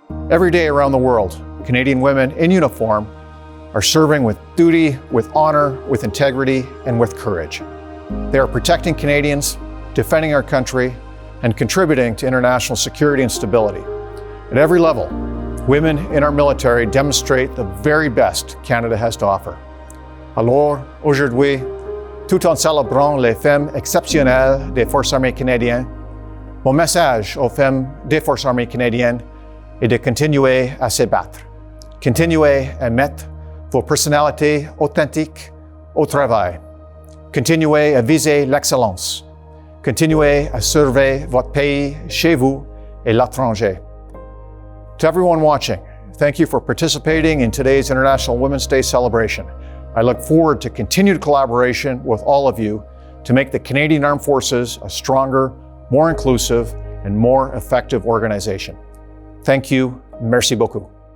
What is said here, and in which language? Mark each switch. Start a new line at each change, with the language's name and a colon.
English: Every day around the world, Canadian women in uniform are serving with duty, with honor, with integrity, and with courage. They are protecting Canadians, defending our country, and contributing to international security and stability. At every level, women in our military demonstrate the very best Canada has to offer.
French: Alors, aujourd'hui, tout en célébrant les femmes exceptionnelles des Forces armées canadiennes, mon message aux femmes des Forces armées canadiennes est de continuer à se battre. Continuez à mettre vos personnalités authentiques au travail. Continuez à viser l'excellence. Continuez à servir votre pays chez vous et l'étranger.
English: To everyone watching, thank you for participating in today's International Women's Day celebration. I look forward to continued collaboration with all of you to make the Canadian Armed Forces a stronger, more inclusive, and more effective organization. Thank you.
French: Merci beaucoup.